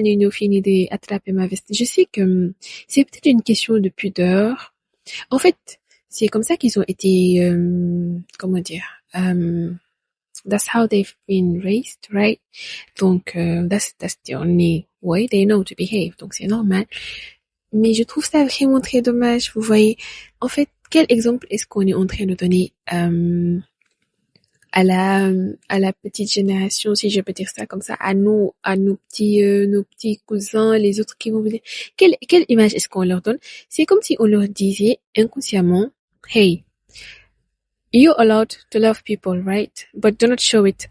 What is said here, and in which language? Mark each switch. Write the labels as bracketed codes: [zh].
[fr] Fini d'attraper ma veste. Je sais que c'est peut-être une question de pudeur. En fait, c'est comme ça qu'ils ont été, comment dire, [en] that's how they've been raised, right? Donc, that's the only way they know to behave. [fr] Donc, c'est normal. Mais je trouve ça vraiment très dommage. Vous voyez, en fait, quel exemple est-ce qu'on est en train de donner à la petite génération, si je peux dire ça comme ça, à nos petits cousins, les autres qui vont venir. Quelle image est-ce qu'on leur donne? C'est comme si on leur disait inconsciemment, [en] hey, you're allowed to love people, right? But do not show it.